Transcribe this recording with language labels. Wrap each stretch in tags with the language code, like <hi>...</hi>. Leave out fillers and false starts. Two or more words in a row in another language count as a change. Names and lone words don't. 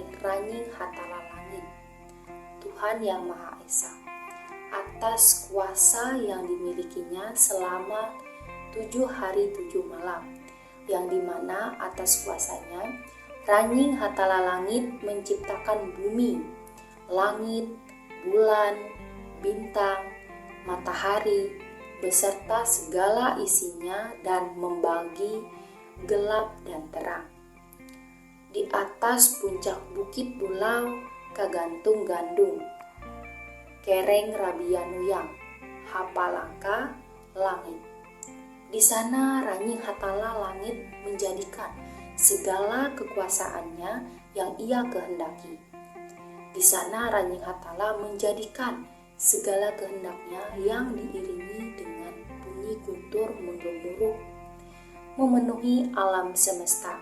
<id>Ranjing Hatala Langit, Tuhan Yang Maha Esa, atas kuasa yang dimilikinya selama 7 hari 7 malam, yang dimana atas kuasanya Ranjing Hatala Langit menciptakan bumi, langit, bulan, bintang, matahari, beserta segala isinya dan membagi gelap dan terang. Di atas puncak bukit Bulau kagantung gandung, kereng Rabianuyang, hapalangka langit. Di sana Ranjing Hatala Langit menjadikan segala kekuasaannya yang ia kehendaki. Di sana Ranjing Hatala menjadikan segala kehendaknya yang diiringi dengan bunyi guntur menggemuruh memenuhi alam semesta.</id>